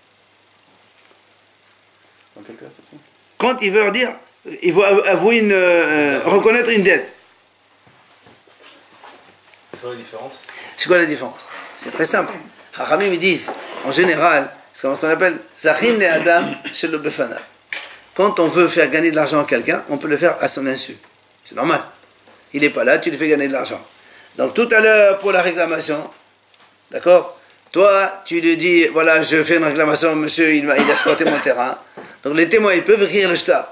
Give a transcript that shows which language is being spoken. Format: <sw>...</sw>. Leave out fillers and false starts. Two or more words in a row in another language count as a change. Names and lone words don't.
<fr>Quand il veut leur dire, il va avouer reconnaître une dette. C'est quoi la différence? C'est quoi la différence? C'est très simple. Hachamim ils disent, en général, ce qu'on appelle</fr> <he>זכין לאדם שלא בפניו.</he> <fr>Quand on veut faire gagner de l'argent à quelqu'un, on peut le faire à son insu. C'est normal. Il n'est pas là, tu lui fais gagner de l'argent. Donc tout à l'heure, pour la réclamation, d'accord? Toi, tu lui dis, voilà, je fais une réclamation, monsieur, il a exploité mon terrain. Donc les témoins, ils peuvent écrire le shtar.</fr>